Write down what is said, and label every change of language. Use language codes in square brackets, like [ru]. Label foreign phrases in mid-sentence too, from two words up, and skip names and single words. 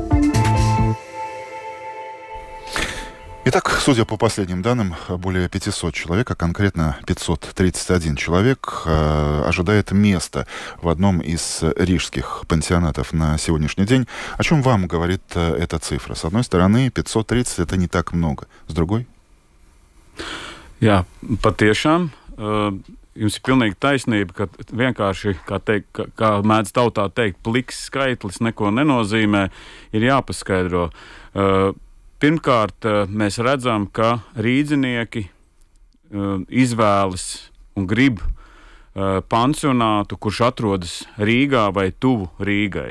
[ru] Итак, судя по последним данным, более 500 человек, а конкретно 531 человек ожидает места в одном из рижских пансионатов на сегодняшний день. О чем вам говорит эта цифра? С одной стороны, 530 – это не так много. С другой? [lv] Jā, patiešām. Jums ir pilnīgi taisnība, ka vienkārši, kā mēdz tautā teikt, pliks skaitlis neko nenozīmē, ir jāpaskaidro. Pirmkārt, mēs redzam, ka rīdzinieki izvēlas un grib pansionātu, kurš atrodas Rīgā vai tuvu Rīgai.